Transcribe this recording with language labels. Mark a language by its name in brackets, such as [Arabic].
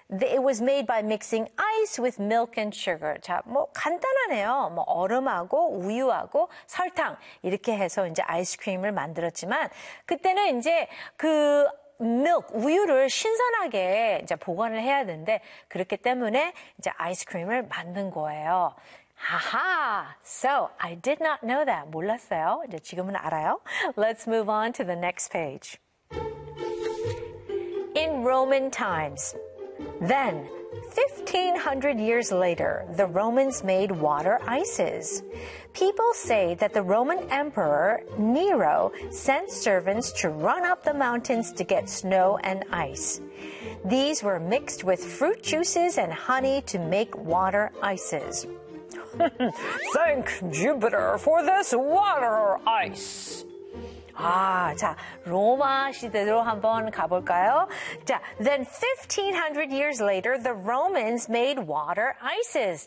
[English] It was made by mixing ice with milk and sugar. [Korean] 자, 뭐 간단하네요. 뭐 얼음하고 우유하고 설탕 이렇게 해서 이제 아이스크림을 만들었지만 그때는 이제 그 [English] milk [Korean] 우유를 신선하게 이제 보관을 해야 되는데 그렇기 때문에 이제 아이스크림을 만든 거예요. [English] 아하! So, I did not know that. [Korean] 몰랐어요. 이제 지금은 알아요. [English] Let's move on to the next page. In Roman times. Then, 1500 years later, the Romans made water ices. People say that the Roman Emperor Nero sent servants to run up the mountains to get snow and ice. These were mixed with fruit juices and honey to make water ices. Thank Jupiter for this water ice. [Korean] 아, 자, 로마 시대로 한번 가볼까요? 자, [English] then 1500 years later, the Romans made water ices.